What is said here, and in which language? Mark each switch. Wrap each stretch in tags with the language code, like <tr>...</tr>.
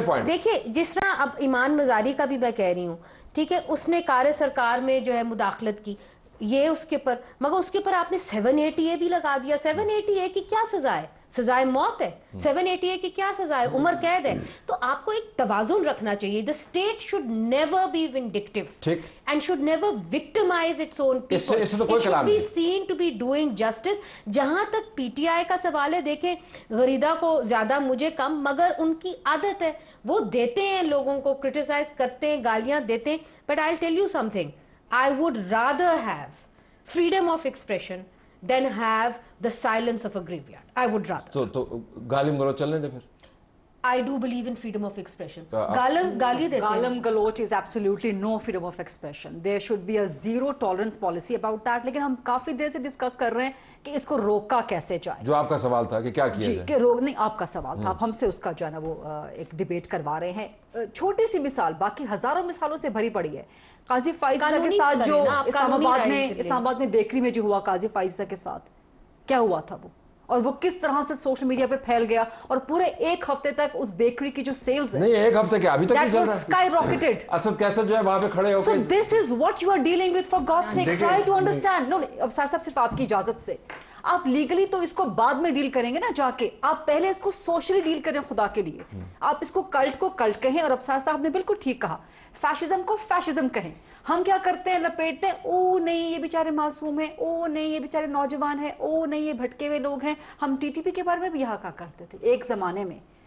<ur>دیکھیں جس طرح اب ایمان مزاری کا بھی میں کہہ رہی ہوں, ٹھیک ہے, اس نے کار سرکار میں جو ہے مداخلت کی, یہ اس کے پر, مگر اس کے پر آپ نے 780A بھی لگا دیا. 780A کی کیا سزا ہے؟ سزائے موت ہے. 780A کی کیا سزا ہے؟ عمر قید ہے. تو آپ کو ایک توازن رکھنا چاہیے.</ur> <en>The state should never be vindictive and should never victimize its own people. It should be seen to be doing justice.</en> <ur>جہاں تک پی ٹی آئی کا سوال ہے, دیکھیں غریدہ کو زیادہ مجھے کم, مگر ان کی عادت ہے وہ دیتے ہیں لوگوں کو, کرٹیسائز کرتے ہیں, گالیاں دیتے ہیں.</ur> <en>But I'll tell you something, I would rather have freedom of expression than have the silence of a graveyard. I would rather.</en> <ur>تو گالم گلوچ چلنے دے پھر.</ur> <en>I do believe in freedom of expression.</en> <ur>گالی دیتے ہیں.</ur> <en>Galam galoch is absolutely no freedom of expression. There should be a zero tolerance policy about that.</en> <ur>لیکن ہم کافی دیر سے discuss کر رہے ہیں کہ اس کو روکا کیسے جائے. جو آپ کا سوال تھا کہ کیا کیا جائے. جی کہ روک نہیں, آپ کا سوال تھا, آپ ہم سے اس کا جو ہے نا وہ ایک ڈیبیٹ کروا رہے ہیں. چھوٹی سی مثال, باقی ہزاروں مثالوں سے بھری پڑی ہے. قاضی فائزہ کے ساتھ جو اسلام آباد میں بیکری میں جو ہوا قاضی فائزہ کے ساتھ, کیا ہوا تھا وہ, اور وہ کس طرح سے سوشل میڈیا پہ پھیل گیا, اور پورے ایک ہفتے تک اس بیکری کی جو سیلز ہے, نہیں ایک ہفتے کیا ابھی تک نہیں چل رہا,</ur> <en>Skyrocketed.</en> <ur>اسد کیسر جو ہے وہاں پہ کھڑے ہو کے,</ur> <en>so this is what you are dealing with, for God's sake try to understand.</en> <ur>no اب سر صاحب صرف آپ کی اجازت سے, آپ لیگلی تو اس کو بعد میں ڈیل کریں گے نا جا کے, آپ پہلے اس کو سوشلی ڈیل کریں خدا کے لیے. آپ اس کو کلٹ کہیں, اور ابصار صاحب نے بالکل ٹھیک کہا, فیشزم کو فیشزم کہیں. ہم کیا کرتے ہیں, لپیٹتے ہیں, او نہیں یہ بیچارے معصوم ہیں, او نہیں یہ بیچارے نوجوان ہیں, او نہیں یہ بھٹکے ہوئے لوگ ہیں. ہم ٹی ٹی پی کے بارے میں بھی یہاں کہا کرتے تھے ایک زمانے میں.</ur>